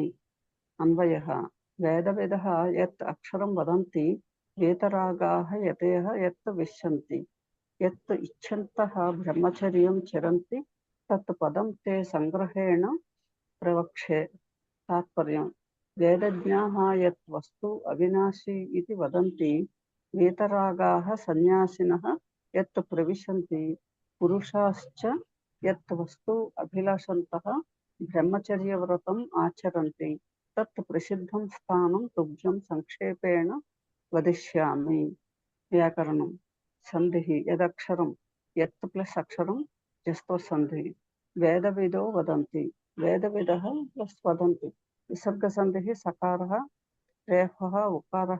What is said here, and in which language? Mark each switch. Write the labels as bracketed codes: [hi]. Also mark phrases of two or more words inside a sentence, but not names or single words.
[sa] అన్వయః వేదవిదః యత్ అక్షరం వదంతి వేతరాగాః యతయః యత్ విశంతి యత్ ఇచ్ఛन्तః బ్రహ్మచర్యం చరంతి తత్ పదం తే సంగ్రహేణ ప్రవక్ష్యే. తాత్పర్యం వేదజ్ఞాః యత్ వస్తు అవినాశి ఇది వదంతి వేతరాగాః సన్యాసినః యత్ ప్రవిశంతి పురుషాశ్చ యత్ వస్తు అభిలాషంతః ब्रह्मचर्यव्रतम् आचरन्ति तत् प्रसिद्धं स्थानं तुभ्यं संक्षेपेण वदिष्यामि। व्याकरणं सन्धिः यदक्षरं यत् प्लस अक्षरं जस्तो सन्धिः वेदविदो वदन्ति वेदविदः प्लस वदन्ति विसर्गसन्धिः सकारः रेफः उकारः